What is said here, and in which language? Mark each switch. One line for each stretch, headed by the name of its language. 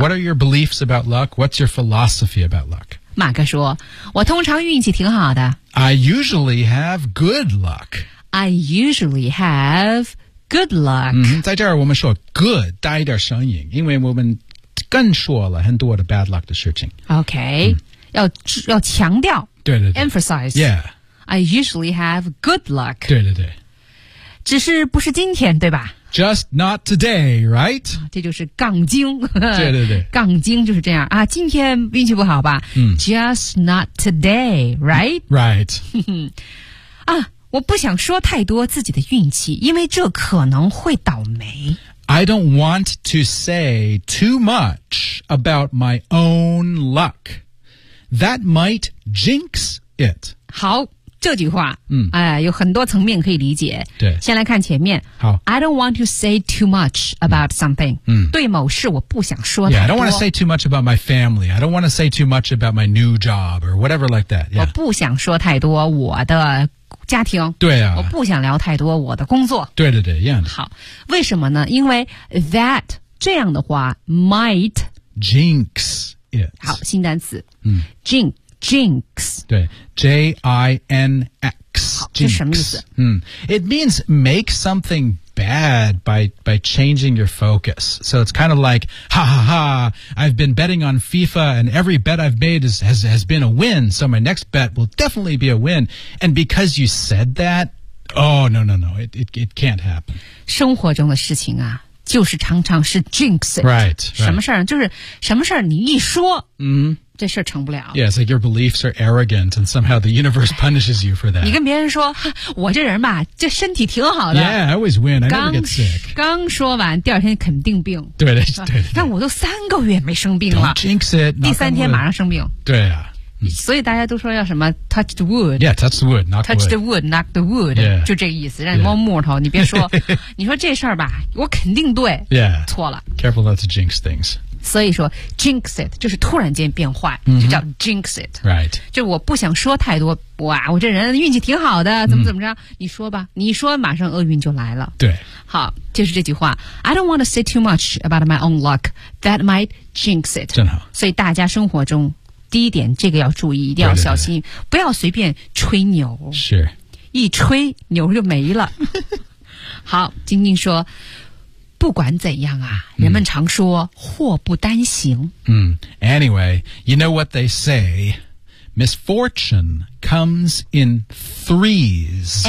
English: yeah, what are your beliefs about luck what's your philosophy about luck
Chinese: 马克说我通常运气挺好的
English: I usually have good luck I usually have good luck、
Chinese: 嗯、在这儿我们说 good 带一点声音因为我们更说了很多的 bad luck 的事情 OK、嗯、要强调对对对
English: Emphasize Yeah I usually have good luck
Chinese: 对对对只是不是今天对吧
English: Just not today, right?
Chinese: 这就是杠精。对对对。杠精就是这样。啊今天运气不好吧、嗯、
English: Just not today, right? Right.
Chinese: 啊我不想说太多自己的运气因为这可能会倒霉。
English: I don't want to say too much about my own luck. That might jinx it.
Chinese: 好。这句话、嗯有很多层面可以理解。对。先来看前面。好。
English: I don't want to say too much about something.
Chinese: 嗯。对某事我不想说太
English: 多。Yeah, I don't want to say too much about my family. I don't want to say too much about my new job or whatever like that.、Yeah.
Chinese: 我不想说太多我的家庭。对啊。我不想聊太多我的工作。对对对 ,yeah. 好。为什么呢因为 that, 这样的话 might
English: jinx it.
Chinese: 好新单词。嗯。
English: jinx。 Jinx.
Chinese: 对 J-I-N-X. 好这什么意思、
English: 嗯、It means make something bad by changing your focus. So it's kind of like, ha ha ha, I've been betting on FIFA and every bet I've made has been a win. So my next bet will definitely be a win. And because you said that, oh no, no, no, it can't happen.
Chinese: 生活中的事情啊就是常常是 jinx it.
English: Right.
Chinese: 什么事儿就是什么事儿你一说嗯、mm-hmm. 这事儿成不了。
English: Yeah, it's like your beliefs are arrogant and somehow the universe punishes you for that.
Chinese: 你跟别人说我这人吧这身体挺好的。
English: Yeah, I always win. I never get sick.
Chinese: 刚说完第二天肯定病。对对 对, 对。但我都三个月没生病了。
English: Don't jinx it.
Chinese: 第三天马上生病。对啊。所以大家都说要什么
English: touch the wood. Yeah, touch the wood, knock the wood. Touch the wood, knock the wood.、 Yeah.
Chinese: 就这个意思让你摸木头、yeah. 你别说你说这事儿吧我肯定对、
English: yeah.
Chinese: 错了。
English: Careful not to jinx things.
Chinese: 所以说 jinx it, 就是突然间变坏、 mm-hmm. 就叫 jinx it.
English: Right.
Chinese: 就我不想说太多哇我这人运气挺好的怎么怎么着、mm-hmm. 你说吧你说马上厄运就来了。对。好就是这句话
English: I don't want to say too much about my own luck. That might jinx it.
Chinese: 真好。所以大家生活中第一点这个要注意一定要小心对对对不要随便吹牛是一吹牛就没了好晶晶说不管怎样啊、嗯、人们常说祸不单行
English: 嗯 Anyway, you know what they say Misfortune comes in threes